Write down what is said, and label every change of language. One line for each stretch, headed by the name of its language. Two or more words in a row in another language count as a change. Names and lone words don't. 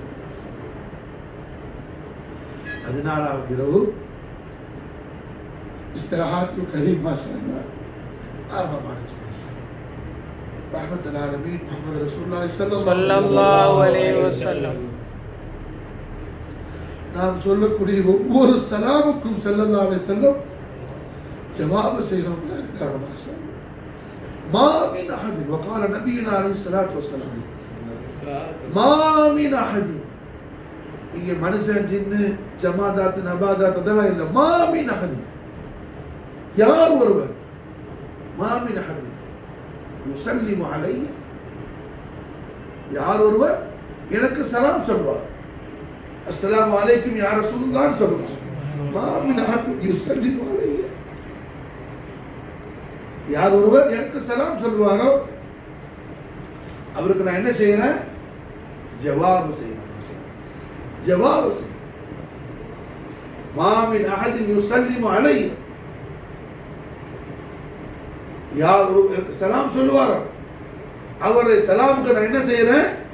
Tamil: 14வது இரவு இஸ்திராஹத்துல் கரீம்
Arabic: ما شاء الله
Tamil: ஆரம்பமாச்சு.
Arabic: رحمة العالمين محمد رسول الله صلى الله عليه وسلم
Tamil: நாம் சொல்லக்கூடிய ஒவ்வொரு சலாமுக்கும்
Arabic: صلى الله عليه وسلم
Tamil: ஜவாப் செய்யறோம்.
Arabic: மாஷா ما من أحد وقال نبينا عليه الصلاة والسلام ما من أحد
Tamil: இங்கே மனுஷன் ஜின்னு ஜமாதாத் நபாதாத் அதெல்லாம் இல்லை.
Arabic: ما من أحد
Tamil: யார் ஒருவர்
Arabic: ما من أحد يسلم علي
Tamil: யார் ஒருவர் எனக்கு சலாம் சொல்வார்,
Arabic: السلام عليكم يا رسول الله சொல்வார். ما من أحد يسلم علي
Tamil: யார் ஒருவர் எனக்கு சலாம் சொல்வாரோ அவருக்கு நான் என்ன செய்யறேன்? ஜவாப் செய்யணும். ஜவாப் செய்யணும்.
Arabic: ما من أحد يسلم عليه
Tamil: யார் எனக்கு சலாம் சொல்வாரோ அவருடைய சலாமுக்கு நான் என்ன செய்யறேன்?